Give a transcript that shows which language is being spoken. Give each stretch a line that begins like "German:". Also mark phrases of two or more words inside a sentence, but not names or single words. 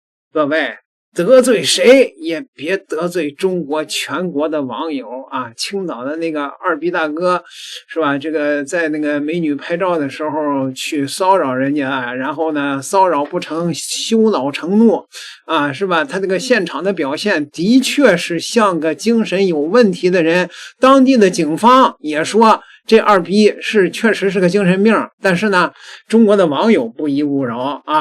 Chinese: 各位得罪誰也別得罪中国全国的网友啊！青岛的那个二逼大哥是吧？这个在那个美女拍照的时候去騷擾人家，然後呢騷擾不成羞惱成怒啊，是吧？他這個現場的表現的確是像個精神有問題的人，當地的警方也說這二逼是確實是個精神病，但是呢中國的網友不依不饒啊！